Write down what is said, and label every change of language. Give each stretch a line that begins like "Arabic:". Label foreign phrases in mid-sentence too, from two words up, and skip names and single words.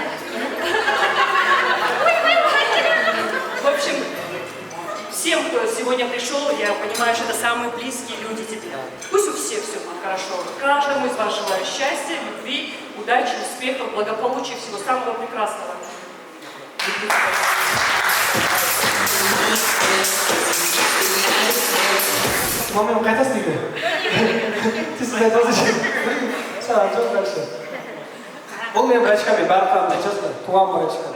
Russian: В общем, всем, кто сегодня пришел, я понимаю, что это самые близкие люди тебе. Пусть у всех все будет хорошо. Каждому из вас желаю счастья, любви, удачи, успехов, благополучия, всего самого прекрасного.
Kazakh: Мамам қайтасың үйге? Сіз қайтасың? Жоқ жақсы. Бұл мен брачкамен барлықтарым айтасыздар, туған брачка.